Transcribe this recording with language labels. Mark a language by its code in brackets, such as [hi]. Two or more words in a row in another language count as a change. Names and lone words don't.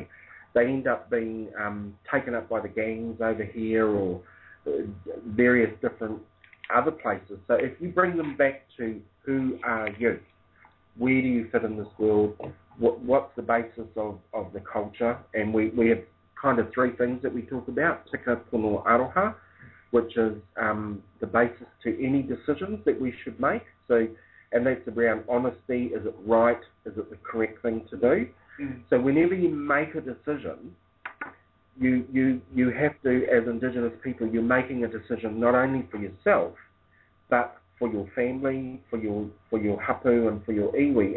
[en] They end up being taken up by the gangs over here or various different other places. So if you bring them back to who are you, where do you fit in this world, what's the basis of the culture, and we have kind of three things that we talk about: [mi] tika pono aroha, [en] which is the basis to any decisions that we should make. So, and that's around honesty. Is it right? Is it the correct thing to do? So whenever you make a decision, you have to, as Indigenous people, you're making a decision not only for yourself, but for your family, for your hapu and for your iwi.